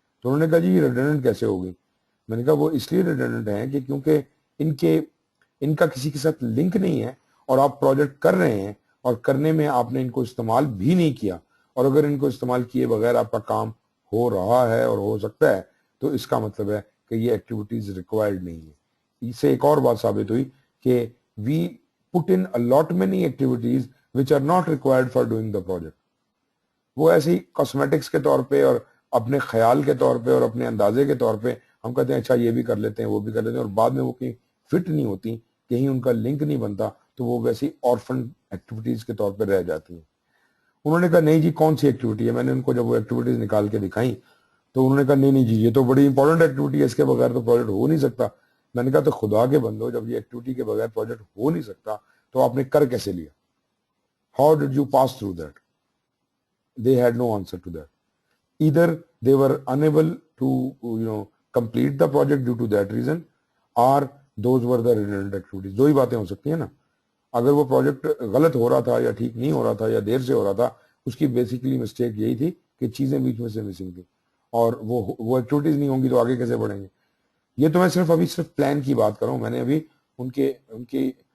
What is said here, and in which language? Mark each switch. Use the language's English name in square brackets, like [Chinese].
[Urdu] تو انہوں نے کہا جی یہ ریڈنڈنٹ کیسے ہوگی؟ میں نے کہا وہ اس لیے ریڈنڈنٹ ہیں کہ کیونکہ ان کا کسی کے ساتھ لنک نہیں ہے, اور آپ پروجیکٹ کر رہے ہیں اور کرنے میں آپ نے ان کو استعمال بھی نہیں کیا, اور اگر ان کو استعمال کیے بغیر آپ کا کام ہو رہا ہے اور ہو سکتا ہے تو اس کا مطلب ہے کہ یہ ایکٹیویٹیز ریکوائرڈ نہیں ہے. اس سے ایک اور بات ثابت ہوئی کہ وی [English] put in a lot many activities which are not required for doing the project. [Urdu] وہ ایسی کاسمیٹکس کے طور پہ اور اپنے خیال کے طور پہ اور اپنے اندازے کے طور پہ ہم کہتے ہیں اچھا یہ بھی کر لیتے ہیں وہ بھی کر لیتے ہیں, اور بعد میں وہ کہیں فٹ نہیں ہوتی, کہیں ان کا لنک نہیں بنتا, تو وہ ویسی آرفن ایکٹیویٹیز کے طور پہ رہ جاتی ہیں. انہوں نے کہا نہیں جی کون سی ایکٹیویٹی ہے؟ میں نے ان کو جب وہ ایکٹیویٹیز نکال کے دکھائیں تو انہوں نے کہا نہیں جی یہ تو بڑی امپورٹنٹ ایکٹیویٹی ہے, اس کے بغیر تو پروجیکٹ ہو نہیں سکتا. میں نے کہا تو خدا کے بندو, جب یہ ایکٹیویٹی کے بغیر پروجیکٹ ہو نہیں سکتا تو آپ نے کر کیسے لیا؟ [English] How did you pass through that? They had no answer to that. Either they were unable to complete the project due to that reason, or those were the redundant activities. [Urdu] دو ہی باتیں ہو سکتی ہیں نا. اگر وہ پروجیکٹ غلط ہو رہا تھا یا ٹھیک نہیں ہو رہا تھا یا دیر سے ہو رہا تھا, اس کی بیسیکلی مسٹیک یہی تھی کہ چیزیں بیچ میں سے مسنگ تھی, اور وہ ایکٹیویٹیز نہیں ہوں گی تو آگے کیسے بڑھیں گے. یہ تو میں صرف پلان کی بات کر رہا ہوں. میں نے ابھی ان کی